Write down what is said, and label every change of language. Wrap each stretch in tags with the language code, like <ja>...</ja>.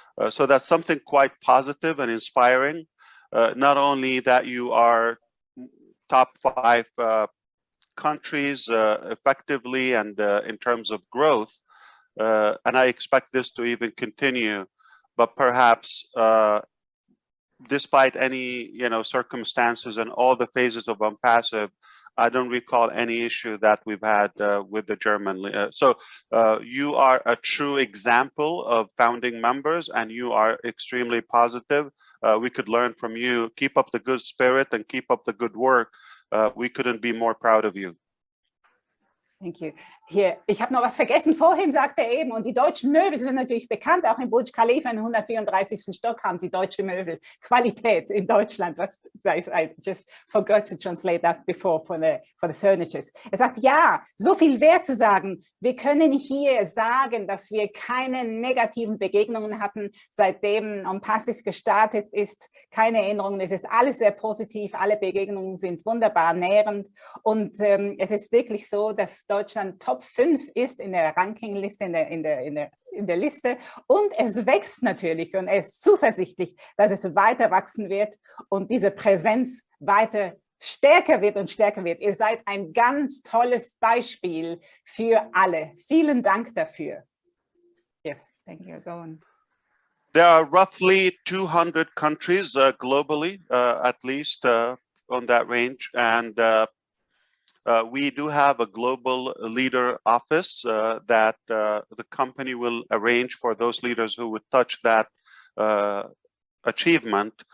<en>So that's something quite positive and inspiring. Not only that you are top 5 countries effectively and in terms of growth, and I expect this to even continue, but perhaps despite any circumstances and all the phases of ONPASSIVE, I don't recall any issue that we've had with the German. So you are a true example of founding members, and you are extremely positive. We could learn from you. Keep up the good spirit and keep up the good work. We couldn't be more proud of you. Thank you.</en> <de>Hier, ich habe noch was vergessen. Vorhin sagte er eben, und die deutschen Möbel sind natürlich bekannt, auch im Burj Khalifa im 134. Stock haben sie deutsche Möbel. Qualität in Deutschland.</de> <en>I just forgot to translate that before for the furnitures.</en> <de>Er sagt, ja, so viel wert zu sagen. Wir können hier sagen, dass wir keine negativen Begegnungen hatten, seitdem ONPASSIVE gestartet ist. Keine Erinnerungen. Es ist alles sehr positiv. Alle Begegnungen sind wunderbar nährend. Und es ist wirklich so, dass Deutschland Top 5 ist in der Rankingliste, in der Liste, und es wächst natürlich und er ist zuversichtlich, dass es weiter wachsen wird und diese Präsenz weiter stärker wird und stärker wird. Ihr seid ein ganz tolles Beispiel für alle. Vielen Dank dafür.</de> <en>Yes, thank you. Go on. There are roughly 200 countries globally, at least on that range, and we do have a global leader office that the company will arrange for those leaders who would touch that achievement.</en>